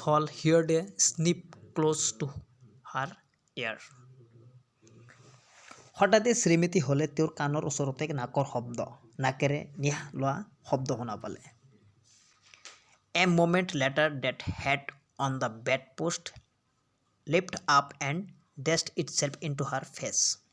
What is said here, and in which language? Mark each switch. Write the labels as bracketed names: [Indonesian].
[English] Hall heard a snip close to her ear. [Assamese] হঠাতে শ্ৰীমতী হলে তেওঁৰ কাণৰ ওচৰতে নাকেৰে নিয়াহ লোৱা শব্দ শুনা পালে। [English] A moment later, that head on the bedpost lifted up and dashed itself into her face.